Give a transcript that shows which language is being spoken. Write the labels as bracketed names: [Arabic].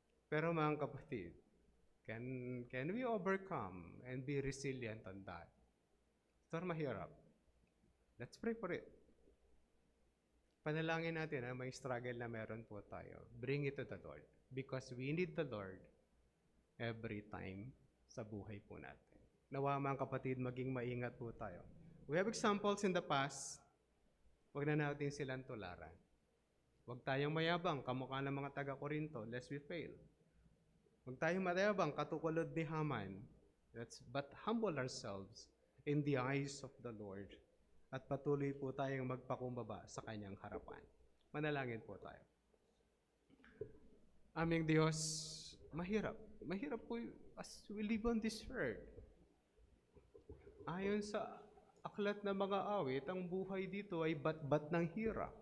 [Filipino] Pero mga kapatid, [English] can we overcome and be resilient on that? [Filipino] Ito mahirap. [English] Let's pray for it. [Filipino] Panalangin natin na may struggle na meron po tayo. [English] Bring it to the Lord. Because we need the Lord every time [Filipino] sa buhay po natin. Nawa mga kapatid, maging maingat po tayo. [English] We have examples in the past. [Filipino] Huwag na natin silang tularan. Huwag tayong mayabang, kamukha ng mga taga-Korinto, lest we fail. Huwag tayong mayabang, katukulod ni Haman. [English] But humble ourselves in the eyes of the Lord. [Filipino] At patuloy po tayong magpakumbaba sa kanyang harapan. Manalangin po tayo. Aming Diyos, mahirap. Mahirap po [English] as we live on this earth. [Filipino] Ayon sa aklat na mga awit, ang buhay dito ay bat-bat ng hirap.